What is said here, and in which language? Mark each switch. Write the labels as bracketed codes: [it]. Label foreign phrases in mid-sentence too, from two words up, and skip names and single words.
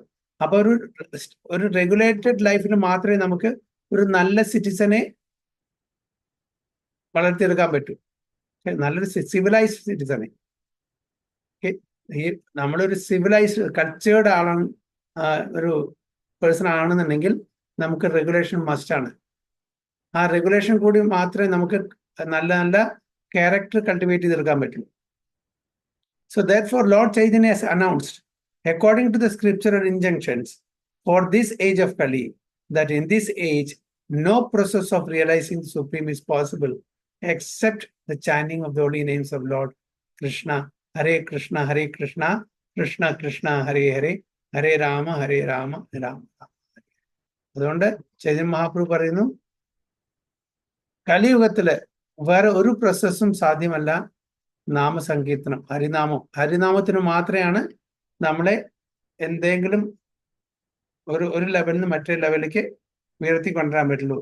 [ml] അപ്പൊ ഒരു റെഗുലേറ്റഡ് ലൈഫിന് മാത്രമേ നമുക്ക് ഒരു നല്ല സിറ്റിസനെ വളർത്തിയെടുക്കാൻ പറ്റൂ, നല്ലൊരു സിവിലൈസ്ഡ് സിറ്റിസനെ. നമ്മളൊരു [en] civilized cultured [ml] ആളാണ്, ഒരു പേഴ്സൺ ആണെന്നുണ്ടെങ്കിൽ നമുക്ക് റെഗുലേഷൻ മസ്റ്റാണ്. ആ റെഗുലേഷൻ കൂടി മാത്രമേ നമുക്ക് നല്ല നല്ല [en] character cultivate [ml] ചെയ്തെടുക്കാൻ പറ്റൂ. [en] So therefore, Lord Chaitanya has announced, according to the scriptural injunctions for this age of Kali, that in this age, no process of realizing the Supreme is possible except the chanting of the holy names of Lord Krishna, [sa] हरे कृष्ण, हरे कृष्ण, कृष्ण कृष्ण, हरे हरे, हरे राम, हरे राम, राम राम. [ml] അതുകൊണ്ട് ചൈതന്യ മഹാപ്രഭു പറയുന്നു, കലിയുഗത്തില് വേറെ ഒരു പ്രോസസ്സും സാധ്യമല്ല, നാമസങ്കീർത്തനം, ഹരിനാമത്തിന് മാത്രമാണ് നമ്മളെ എന്തെങ്കിലും ഒരു ലെവലിൽ നിന്ന് മറ്റേ ലെവലിലേക്ക് ഉയർത്തി കൊണ്ടുവരാൻ പറ്റുള്ളൂ.